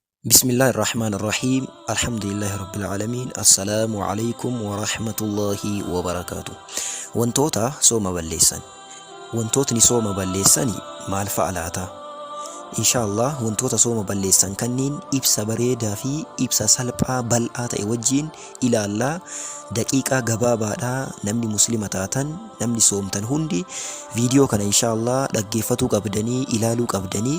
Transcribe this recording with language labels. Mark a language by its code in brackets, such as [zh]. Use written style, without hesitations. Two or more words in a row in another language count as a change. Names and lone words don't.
[ar] بسم الله الرحمن الرحيم الحمد لله رب العالمين السلام عليكم ورحمة الله وبركاته. [om] wantoota sooma balleessan wantootni sooma balleessani maal fa'a laata? Inshaallah wantoota sooma balleessan kanneen ibsa bareedaa fi ibsa salphaa bal'aa ta'e wajjiin ilaallaa. Daqiiqaa gabaabaadhaa namni muslima taatan namni soomtan hundi viidiyoo kana inshaallah dhaggeeffatuu qabdanii ilaaluu qabdanii.